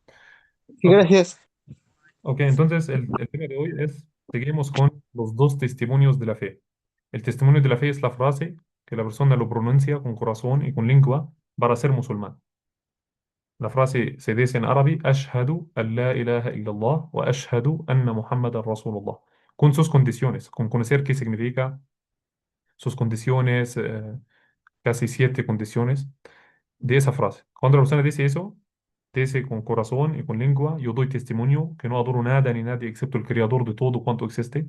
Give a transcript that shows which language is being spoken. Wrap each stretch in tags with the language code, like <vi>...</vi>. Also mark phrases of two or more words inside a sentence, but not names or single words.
<es>Sí, Ok, gracias. ok, entonces el tema de hoy es, seguimos con los dos testimonios de la fe. El testimonio de la fe es la frase que la persona lo pronuncia con corazón y con lengua para ser musulmán. La frase se dice en árabe,</es> <ar>أشهد أن لا إله إلا الله وأشهد أن محمدا رسول الله.</ar> <es>Con sus condiciones, con conocer qué significa sus condiciones, casi siete condiciones de esa frase. Cuando la persona dice eso, dice con corazón y con lengua, yo doy testimonio que no adoro nada ni nadie excepto el creador de todo cuanto existe.</es>